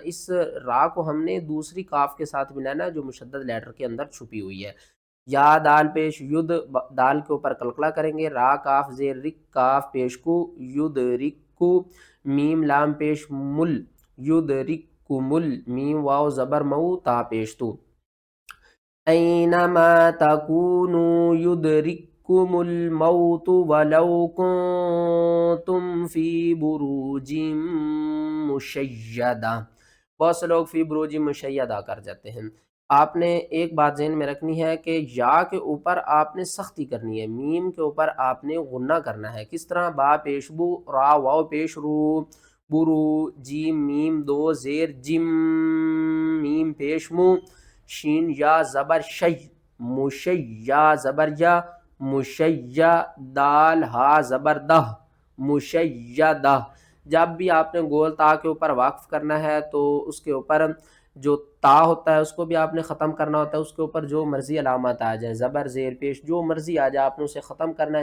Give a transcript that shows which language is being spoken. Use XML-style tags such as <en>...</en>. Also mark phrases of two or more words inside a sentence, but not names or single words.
<ur>اس را کو ہم نے دوسری کاف کے ساتھ ملانا ہے جو مشدد لیٹر کے اندر چھپی ہوئی ہے. یا دال پیش ید، دال کے اوپر قلقلہ کریں گے. را کاف زیر رک، کاف پیش کو، یدرکو. میم لام پیش مل، یدرککمل. میم واو زبر مو، تا پیش تو.</ur> <ar>اینما تکونوا یدرککم الموت ولو کنتم فی بروج مشیدہ.</ar> <ur>بہت سے لوگ</ur> <ar>فی بروج مشیدہ</ar> <ur>کر جاتے ہیں. آپ نے ایک بات ذہن میں رکھنی ہے کہ یا کے اوپر آپ نے سختی کرنی ہے، میم کے اوپر آپ نے غنہ کرنا ہے. کس طرح؟ با پیش بو، را واو پیش رو، برو. جیم میم 2 زیر جم، میم پیش مو. شین یا زبر شی، مشی یا زبر یا، مشیہ. دال ہا زبر دہ، مشیدہ. جب بھی آپ نے گول تا کے اوپر وقف کرنا ہے تو اس کے اوپر جو تا ہوتا ہے اس کو بھی آپ نے ختم کرنا ہوتا ہے. اس کے اوپر جو مرضی علامات آ جائیں، زبر زیر پیش جو مرضی آ جائے، آپ نے اسے ختم کرنا ہے.</ur>